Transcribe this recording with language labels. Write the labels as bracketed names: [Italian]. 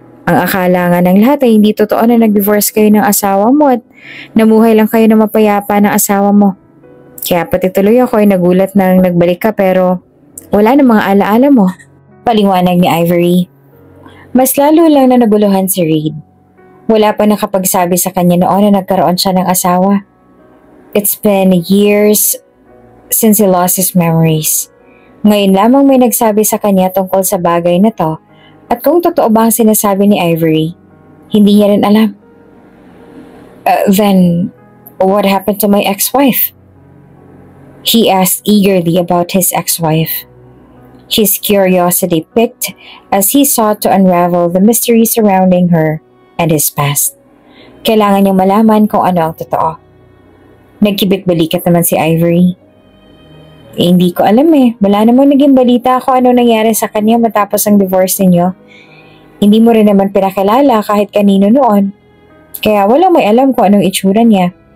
[Filipino] Ang akala nga ng lahat ay hindi totoo na nag-divorce kayo ng asawa mo at namuhay lang kayo na mapayapa ng asawa mo. Kaya pati tuloy ako ay nagulat nang nagbalik ka pero Wala na mga alaala mo. Paliwanag ni Ivory. Mas lalo lang na naguluhan si Reid. Wala pa nakapagsabi sa kanya noon na nagkaroon siya ng asawa. [English] It's been years since he lost his memories. [Filipino] Ngayon lamang may nagsabi sa kanya tungkol sa bagay na to at kung totoo ba ang sinasabi ni Ivory, hindi niya rin alam. [English] Then, what happened to my ex-wife? He asked eagerly about his ex-wife. His curiosity piqued as he sought to unravel the mystery surrounding her and his past. [Filipino] Kailangan niyang malaman kung ano ang totoo. Nagkibit-balikat naman si Ivory. Hindi ko alam eh. Wala namang naging balita kung ano nangyari sa kanya matapos ang divorce ninyo. Hindi mo rin naman pinakilala kahit kanino noon. Kaya walang may alam kung anong itsura niya.